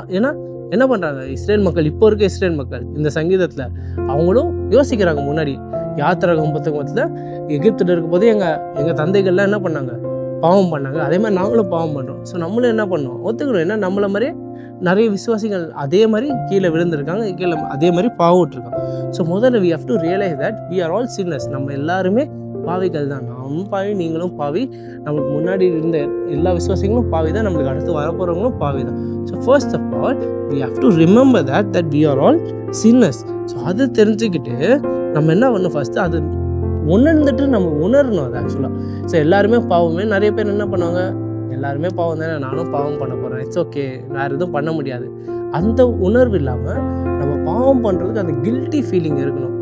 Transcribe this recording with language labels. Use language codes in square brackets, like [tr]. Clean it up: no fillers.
[ta] ஏன்னா என்ன பண்ணுறாங்க இஸ்ரேல் மக்கள், இப்போ இருக்க இஸ்ரேல் மக்கள் இந்த சங்கீதத்தில் அவங்களும் யோசிக்கிறாங்க. முன்னாடி யாத்திராகமம் புத்தகத்தில் எகிப்தில் இருக்கும்போது எங்கள் தந்தைகள்லாம் என்ன பண்ணாங்க, பாவம் பண்ணாங்க, அதே மாதிரி நாங்களும் பாவம் பண்ணுறோம். ஸோ நம்மளும் என்ன பண்ணோம், ஒத்துக்கணும். ஏன்னா நம்மளை மாதிரி நிறைய விசுவாசிகள் அதே மாதிரி கீழே விழுந்திருக்காங்க, அதே மாதிரி பாவம்ட்டுருக்காங்க. [en] so [ta] முதல்ல [en] we have to realize that we are all sinners. [ta] நம்ம எல்லாருமே பாவிகள் தான். நானும் பாவி, நீங்களும் பாவி, நம்மளுக்கு முன்னாடி இருந்த எல்லா விசுவாசிகளும் பாவி தான், நம்மளுக்கு அடுத்து வரப்போகிறவங்களும் பாவி தான். [en] So first of all we have to remember that we are all sinners. [ta] So அது தெரிஞ்சுக்கிட்டு நம்ம என்ன பண்ணணும், ஃபஸ்ட்டு அது உணர்ந்துட்டு நம்ம உணரணும் அது ஆக்சுவலாக. ஸோ எல்லாருமே பாவமே, நிறைய பேர் என்ன பண்ணுவாங்க, எல்லாருமே பாவம் தானே, நானும் பாவம் பண்ண போகிறேன், [en] it's okay, [ta] வேறு எதுவும் பண்ண முடியாது, அந்த உணர்வு இல்லாமல் நம்ம பாவம் பண்ணுறதுக்கு அந்த கில்ட்டி ஃபீலிங் இருக்கணும்.